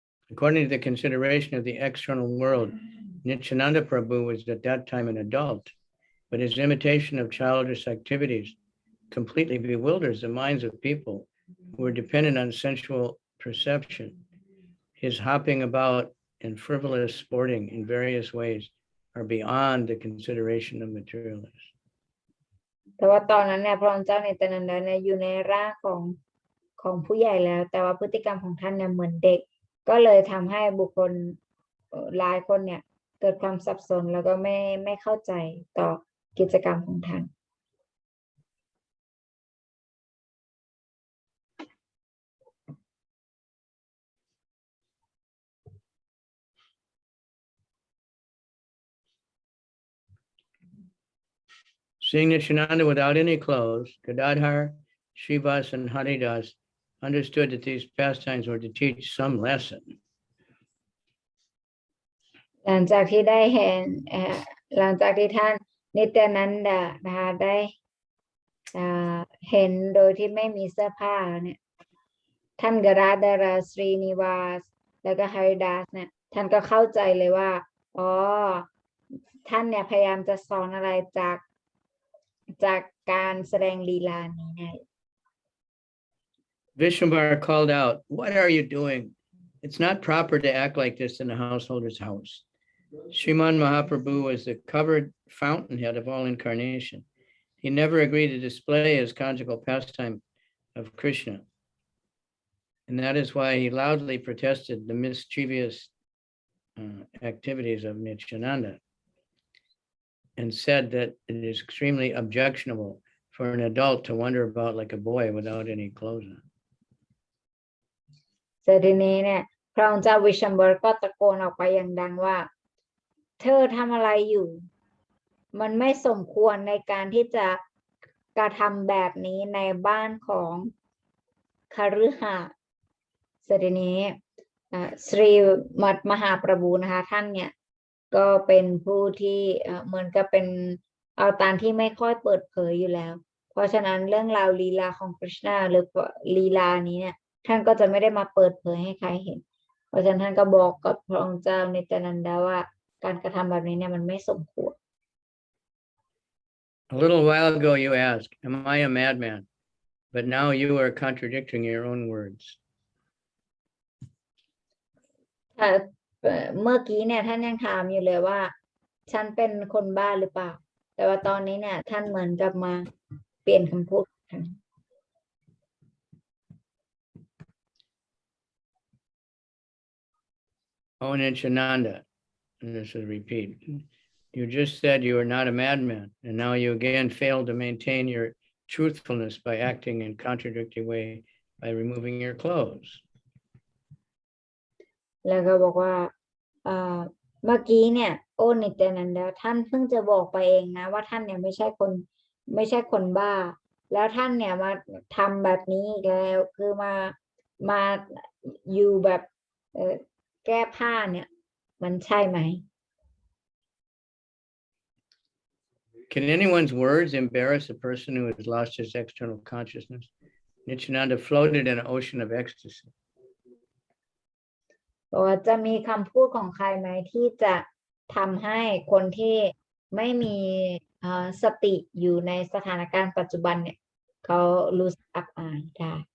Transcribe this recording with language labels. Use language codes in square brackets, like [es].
[en] According to the consideration of the external world, Nityananda Prabhu was at that time an adult, but his imitation of childish activities completely bewilders the minds of people who are dependent on sensual perception. His hopping about and frivolous sporting in various ways are beyond the consideration of materialists. [th] แต่ว่าตอนนั้นเนี่ยพระองค์เจ้านิตยานันดาเนี่ยอยู่ในร่างของผู้ใหญ่แล้วแต่ว่าพฤติกรรมของท่านเนี่ยเหมือนเด็กก็เลยทำให้บุคคลหลายคนเนี่ยเกิดความสับสนแล้วก็ไม่เข้าใจต่อกิจกรรมของท่าน [en] Seeing Nityananda without any clothes, Gadadhar, Srivas, and Haridas understood that these pastimes were to teach some lesson. [th] หลังจากที่ได้เห็นหลังจากที่ท่านนิตยานันดานะคะได้เห็นโดยที่ไม่มีเสื้อผ้าเนี่ยท่านกราดาราสรีนิวาสแล้วก็ฮาริดัสเนี่ยท่านก็เข้าใจเลยว่าอ๋อท่านเนี่ยพยายามจะสอนอะไรจากการแสดงลีลานี้ไง [en] Vishnuvar called out, "What are you doing? It's not proper to act like this in a householder's house." Sriman Mahaprabhu was the covered fountainhead of all incarnation. He never agreed to display his conjugal pastime of Krishna. And that is why he loudly protested the mischievous activities of Nityananda and said that it is extremely objectionable for an adult to wander about like a boy without any clothes on. [th] เสร็จทีนี้เนี่ยพระองค์เจ้าวิชัมเบอร์ก็ตะโกนออกไปอย่างดังว่าเธอทำอะไรอยู่มันไม่สมควรในการที่จะกระทำแบบนี้ในบ้านของ คฤหัสถ์เสร็จทีนี้สรีมัตมหาประบูนะคะท่านเนี่ยก็เป็นผู้ที่เหมือนกับเป็นเอาตารที่ไม่ค่อยเปิดเผยอยู่แล้วเพราะฉะนั้นเรื่องราวลีลาของกฤษณาหรือลีลานี้เนี่ยท่านก็จะไม่ได้มาเปิดเผยให้ใครเห็นเพราะฉะนั้นท่านก็บอกกับพระองค์เจ้านิตยานันดาว่าการกระทำแบบนี้เนี่ยมันไม่สมควร [en] A little while ago you asked, "Am I a madman?" But now you are contradicting your own words. [th] เมื่อกี้เนี่ยท่านยังถามอยู่เลยว่าฉันเป็นคนบ้าหรือเปล่าแต่ว่าตอนนี้เนี่ยท่านเหมือนกับมาเปลี่ยนคำพูด [en] Oh, Nityananda, and this is a repeat. You just said you are not a madman, and now you again fail to maintain your truthfulness by acting in contradictory way by removing your clothes. [th] แล้วก็บอกว่าเมื่อกี้เนี่ยโอ้นิตยานันดาท่านเพิ่งจะบอกไปเองนะว่าท่านเนี่ยไม่ใช่คนบ้าแล้วท่านเนี่ยมาทำแบบนี้อีกแล้วคือมาอยู่แบบแก้ผ้าเนี่ยมันใช่ไหม [en] Can anyone's words embarrass a person who has lost his external consciousness? Nityananda floated in an ocean of ecstasy. [th] ว่าจะมีคำพูดของใครไหมที่จะทำให้คนที่ไม่มีสติอยู่ในสถานการณ์ปัจจุบันเนี่ยเขารู้สึกอับอายได้